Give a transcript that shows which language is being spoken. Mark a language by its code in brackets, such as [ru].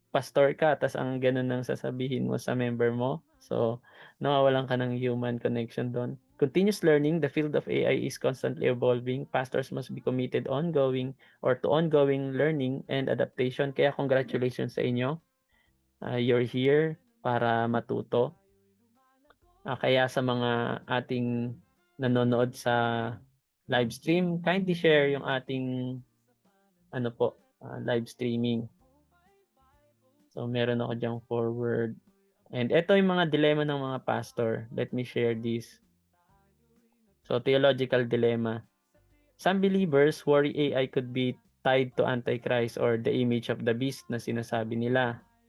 [tl] Pastor ka, tas ang gano'n ang sasabihin mo sa member mo. So, nawawalan ka ng human connection do'n. [en] Continuous learning, the field of AI is constantly evolving. Pastors must be committed to ongoing learning and adaptation. [tl] Kaya congratulations sa inyo. [en] You're here [tl] para matuto. Kaya sa mga ating nanonood sa live stream, [en] kindly share [tl] yung ating live streaming. So meron ako diyang forward. And ito yung mga dilemma ng mga pastor. [en] Let me share this. So theological dilemma. Some believers worry AI could be tied to Antichrist or the image of the beast [tl] na sinasabi nila.